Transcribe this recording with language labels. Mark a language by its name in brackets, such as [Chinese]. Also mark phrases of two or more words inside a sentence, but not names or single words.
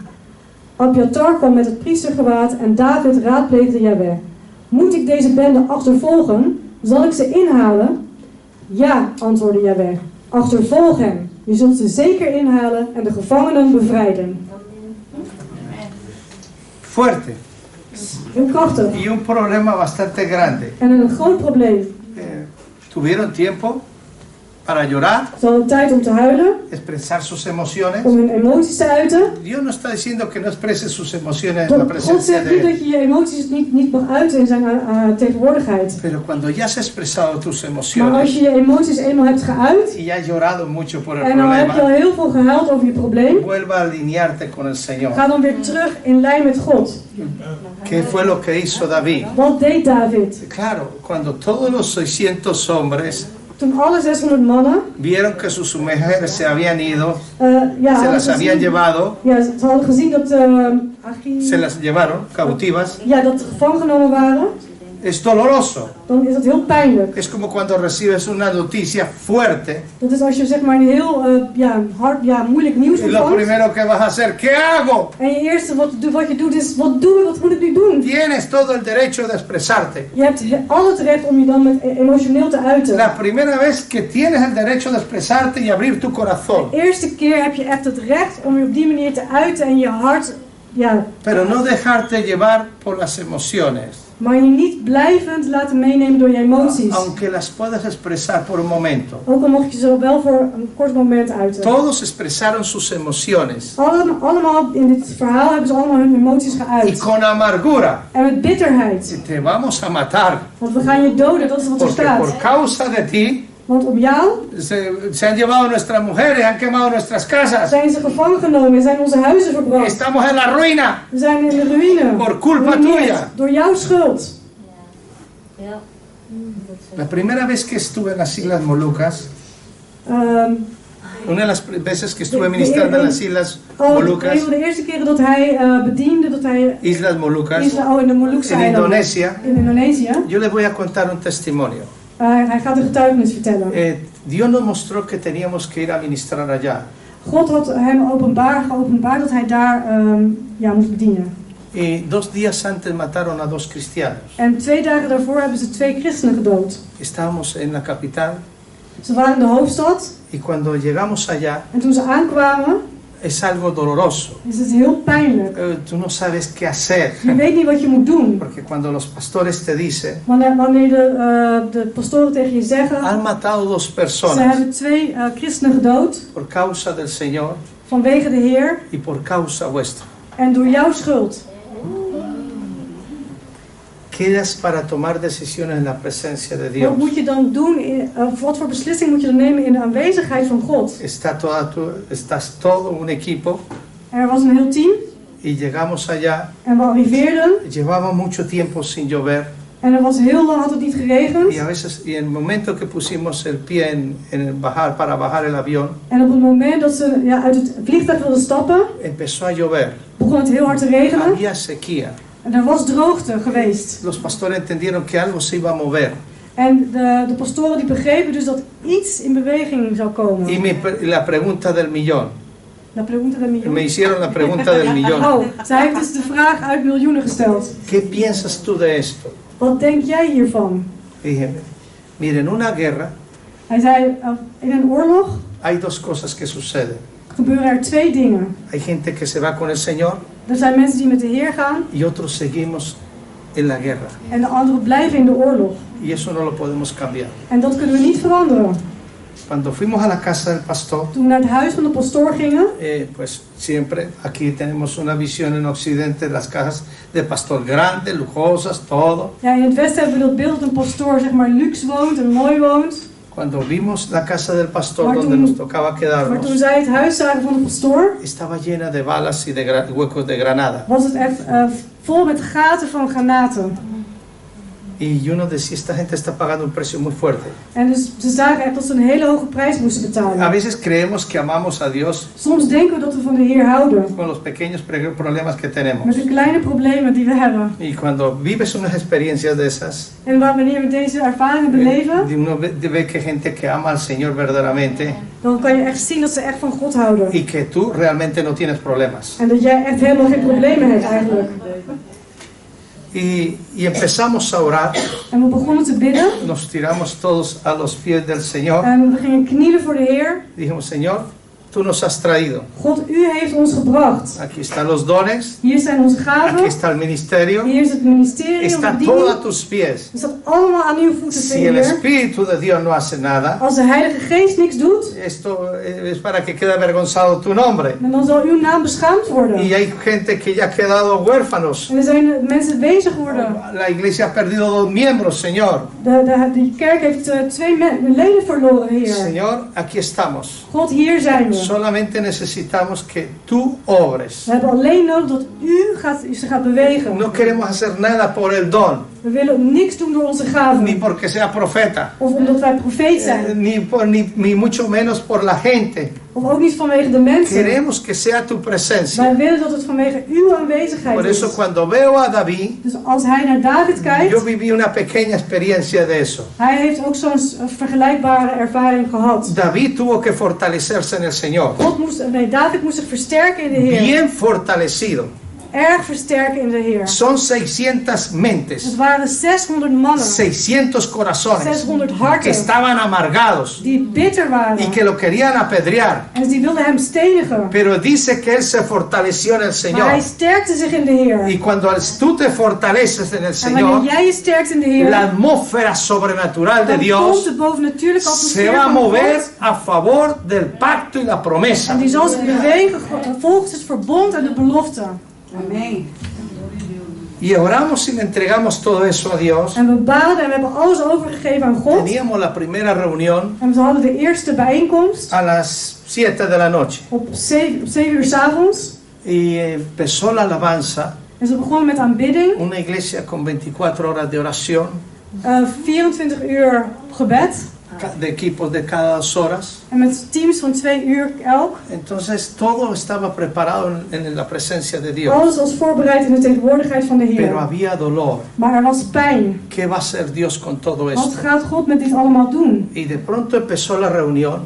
[Dutch] Abiatar kwam met het priestergewaad en David raadpleegde Jahweh. Moet ik deze bende achtervolgen? Zal ik ze inhalen? Ja, antwoordde Jahweh. Achtervolg hem. Je zult ze zeker inhalen en de gevangenen bevrijden. [Spanish] Fuerte. [Dutch] Heel krachtig. [Spanish] Y un problema bastante grande. [Dutch] En een groot probleem. [Spanish] Tuvieron tiempo para llorar, [Dutch] ze hadden tijd om te huilen, [Spanish] expresar sus emociones. [Dutch] Om hun emoties te uiten. [Spanish] Dios no está diciendo que no expreses sus emociones en la [Dutch] God [Spanish] presencia [Dutch] zegt [Spanish] de [Dutch] niet [Spanish] Él. [Dutch] dat je je emoties niet mag uiten in zijn tegenwoordigheid. [Spanish] Pero cuando ya has expresado tus [Dutch] Maar [Spanish] emociones [Dutch] als je je emoties eenmaal hebt geuit [Spanish] y ya has llorado mucho por el [Dutch] en dan heb je al [Spanish] problema, [Dutch] heel veel gehuild over je probleem, [Spanish] vuelva a alinearte con el Señor. [Dutch] ga dan weer terug in lijn met God. [Spanish] ¿Qué fue lo que hizo David? [Dutch] Wat deed David? [Spanish] Claro, cuando todos los 600 hombres [Dutch] Toen alle 600 mannen [Spanish] vieron que sus mujeres se habían ido, [Dutch] ja, [Spanish] se las habían llevado, [Dutch] ja, ze hadden gezien dat [Spanish] se las llevaron cautivas, [Dutch] ja, dat gevangen genomen waren, [Spanish] es doloroso. [Dutch] dan is dat heel pijnlijk. [Spanish] Es como cuando recibes una noticia fuerte [Dutch] Dat is als je zeg maar een heel moeilijk nieuws [Spanish] y lo [Dutch] ontvangt. [Spanish] primero que vas a hacer, ¿qué hago? [Dutch] En je eerste wat je doet is, wat moet ik nu doen? [Spanish] Tienes todo el derecho de expresarte. [Dutch] Je hebt al het recht om je dan met emotioneel te uiten. [Spanish] La primera vez que tienes el derecho de expresarte y abrir tu corazón. [Dutch] De eerste keer heb je echt het recht om je op die manier te uiten en je hart, [Spanish] Pero no dejarte llevar por las emociones. [Dutch] Maar je niet blijvend laten meenemen door je emoties. [Spanish] Aunque las puedas expresar por un momento. [Dutch] Ook al mocht je ze wel voor een kort moment uiten. [Spanish] Todos expresaron sus emociones. [Dutch] Allemaal in dit verhaal hebben ze allemaal hun emoties geuit. [Spanish] Y con amargura. [Dutch] En met bitterheid. [Spanish] Te vamos a matar. [Dutch] Want we gaan je doden, dat is wat er [Spanish] Porque [Dutch] staat. [Spanish] por causa de ti. [Dutch] Want op jou [Spanish] se han llevado nuestras mujeres, han quemado nuestras casas. [Dutch] Zijn ze gevangen genomen en zijn onze huizen verbrand. [Spanish] Estamos en la ruina. [Dutch] We zijn in de ruïne. [Spanish] Por culpa tuya. [Dutch] Door jouw schuld. [Spanish] La primera vez que estuve en las Islas Molucas, una de las veces que estuve ministrando en las Islas Molucas, [Dutch] een van de eerste keren dat hij bediende, dat hij [Spanish] Islas Molucas, [Dutch] in de Molukse [Spanish] en [Dutch] eilanden, [Spanish] Indonesia, [Dutch] in Indonesië. [Spanish] yo les voy a contar un testimonio. [Dutch] Hij gaat een getuigenis vertellen. [Spanish] Dios nos mostró que teníamos que ir a ministrar allá. [Dutch] God had hem geopenbaard dat hij daar moest bedienen. [Spanish] Y 2 días antes mataron a 2 cristianos. [Dutch] En 2 dagen daarvoor hebben ze 2 christenen gedood. [Spanish] Estábamos en la capital. [Dutch] Ze waren in de hoofdstad. [Spanish] Y cuando llegamos allá, [Dutch] En toen ze aankwamen, [Spanish] es algo doloroso. [Dutch] is het heel pijnlijk. [Spanish] Tú no sabes qué hacer. [Dutch] Je weet niet wat je moet doen. [Spanish] Porque cuando los pastores te dicen, [Dutch] Wanneer de pastoren tegen je zeggen, [Spanish] han matado 2 [Dutch] ze [Spanish] personas [Dutch] hebben 2 christenen gedood [Spanish] por causa del Señor [Dutch] vanwege de Heer [Spanish] y por causa vuestra. [Dutch] en door jouw schuld. [Spanish] Quedas para tomar decisiones en la presencia de [Dutch] Wat [Spanish] Dios. [Dutch] moet je dan doen? Wat voor beslissing moet je dan nemen in de aanwezigheid van God? [Spanish] Estás todo un equipo [Dutch] Er was een heel team [Spanish] y llegamos allá. [Dutch] en we arriveerden [Spanish] Llevaba mucho tiempo sin llover [Dutch] en er was heel lang had het niet geregend. [Spanish] y a veces, y en el momento que pusimos el pie para bajar el avión, [Dutch] En op het moment dat ze uit het vliegtuig wilden stappen, [Spanish] empezó a llover. [Dutch] begon het heel hard te regenen. [Spanish] Había sequía. [Dutch] En er was droogte geweest. [Spanish] Los pastores entendieron que algo se iba a mover. [Dutch] En de pastoren die begrepen dus dat iets in beweging zou komen. [Spanish] Y la pregunta del millón. La pregunta del millón. Me hicieron la pregunta del millón. [Dutch] Oh, zij heeft dus de vraag uit miljoenen gesteld. [Spanish] ¿Qué piensas tú de esto? [Dutch] Wat denk jij hiervan? [Spanish] Y dije, mira, en una guerra [Dutch] Hij zei, in een oorlog [Spanish] hay 2 cosas que suceden. [Dutch] gebeuren er 2 dingen. [Spanish] Hay gente que se va con el Señor [Dutch] Er zijn mensen die met de Heer gaan [Spanish] y otros seguimos en la guerra. [Dutch] en de anderen blijven in de oorlog. [Spanish] Y eso no lo podemos cambiar. [Dutch] En dat kunnen we niet veranderen. [Spanish] Cuando fuimos a la casa del pastor, [Dutch] Toen we naar het huis van de pastoor gingen, [Spanish] pues siempre aquí tenemos una visión en Occidente de las casas de pastor grandes, lujosas, todo. [Dutch] ja, in het Westen hebben we dat beeld dat een pastoor zeg maar luxe woont en mooi woont. [Spanish] Cuando vimos la casa del pastor [Dutch] Maar [Spanish] donde [Dutch] toen- [Spanish] nos tocaba [Dutch] Maar toen [Spanish] quedarnos, [Dutch] zij het huis zagen van de pastoor, [Spanish] estaba llena de balas y de huecos de granada. [Dutch] was het echt vol met gaten van granaten. [Spanish] Y uno decía, esta gente está pagando un precio muy fuerte. [Dutch] En dus ze zagen echt dat ze een hele hoge prijs moesten [Spanish] A [Dutch] betalen. [Spanish] veces creemos que amamos a Dios [Dutch] Soms denken we dat we van de Heer houden, [Spanish] con los pequeños problemas que tenemos. [Dutch] met de kleine problemen die we hebben. [Spanish] Y cuando vives unas experiencias de esas, [Dutch] En wanneer we deze ervaringen beleven, [Spanish] uno ve que gente que ama al Señor verdaderamente [Dutch] dan kan je echt zien dat ze echt van God houden. [Spanish] y que tú realmente no tienes problemas. [Dutch] En dat jij echt helemaal geen problemen hebt eigenlijk. [Spanish] Y empezamos a orar, [Dutch] En we begonnen te bidden. [Spanish] nos tiramos todos a los pies del Señor. [Dutch] En we gingen knielen voor de Heer. [Spanish] Dijimos, Señor, tú nos has traído. [Dutch] God, u heeft ons gebracht. [Spanish] Aquí están los dones, [Dutch] Hier zijn onze [Spanish] aquí [Dutch] gaven. [Spanish] está el ministerio, [Dutch] Hier is het ministerie, onze [Spanish] está todo [Dutch] bediening. [Spanish] a tus pies. [Dutch] Het staat allemaal aan uw voeten, [Spanish] Si el [Dutch] Heer. [Spanish] Espíritu de Dios no hace nada, [Dutch] Als de Heilige Geest niks doet, [Spanish] esto es para que quede avergonzado tu nombre. [Dutch] dan zal uw naam beschaamd worden. [Spanish] Y hay gente que ya ha quedado huérfanos. [Dutch] En er zijn mensen bezig geworden. [Spanish] La iglesia ha perdido 2 miembros, Señor. [Dutch] De kerk heeft 2 leden verloren, Heer. [Spanish] Señor, aquí estamos. [Dutch] God, hier zijn we. [Spanish] Solamente necesitamos que tú obres. [Dutch] We hebben alleen nodig dat u ze gaat bewegen. [Spanish] No queremos hacer nada por el don, [Dutch] We willen niks doen door onze [Spanish] ni [Dutch] gaven. [Spanish] porque sea profeta, [Dutch] Of omdat wij profeet zijn. [Spanish] ni mucho menos por la gente. [Dutch] Of ook niet vanwege de mensen. [Spanish] Queremos que sea tu presencia. [Dutch] Wij willen dat het vanwege uw aanwezigheid [Spanish] Por eso [Dutch] is. [Spanish] cuando veo a David, [Dutch] Dus als hij naar David kijkt, [Spanish] yo viví una pequeña experiencia de eso. [Dutch] hij heeft ook zo'n vergelijkbare ervaring gehad. [Spanish] David tuvo que fortalecerse en el Señor. [Dutch] David moest zich versterken in de Heer. [Spanish] Bien fortalecido. [Dutch] Erg versterken in de Heer. [Spanish] Son 600 [Dutch] Het [Spanish] mentes, [Dutch] waren 600 mannen, [Spanish] 600 corazones [Dutch] 600 [Spanish] que [Dutch] harten, [Spanish] estaban amargados [Dutch] die bitter waren. [Spanish] y que lo querían apedrear. [Dutch] En die wilden hem stenigen. [Spanish] Pero dice que él se fortaleció en el [Dutch] Maar hij [Spanish] Señor. [Dutch] sterkte zich in de Heer. [Spanish] Y cuando tú te fortaleces en el [Dutch] En wanneer [Spanish] Señor, [Dutch] jij je sterkt in de Heer, [Spanish] la atmósfera sobrenatural de [Dutch] dan komt [Spanish] Dios [Dutch] de bovennatuurlijke [Spanish] se [Dutch] atmosfeer [Spanish] va a [Dutch] van [Spanish] mover [Dutch] God. [Spanish] a favor del pacto y la promesa. [Dutch] En die zal zich bewegen volgens het verbond en de belofte. [Spanish] Amén. Y oramos y le entregamos todo eso a Dios. [Dutch] En we baden en we hebben alles overgegeven aan God. [Spanish] Teníamos la primera reunión [Dutch] En we hadden de eerste bijeenkomst [Spanish] a las 7 de la noche. [Dutch] op 7 uur 's avonds. [Spanish] Y empezó la alabanza, [Dutch] En ze begonnen met aanbidding. [Spanish] una iglesia con 24 horas de oración. [Dutch] 24 uur gebed. [Spanish] de equipos de cada 2 horas. [Dutch] En met teams van 2 uur elk. [Spanish] Entonces todo estaba preparado en la presencia de Dios. [Dutch] Alles was voorbereid in de tegenwoordigheid van de [Spanish] Pero [Dutch] Heer. [Spanish] había dolor. [Dutch] Maar er was pijn. [Spanish] ¿Qué va a hacer Dios con todo [Dutch] Wat [Spanish] esto? [Dutch] gaat God met dit allemaal doen? [Spanish] Y de pronto empezó la reunión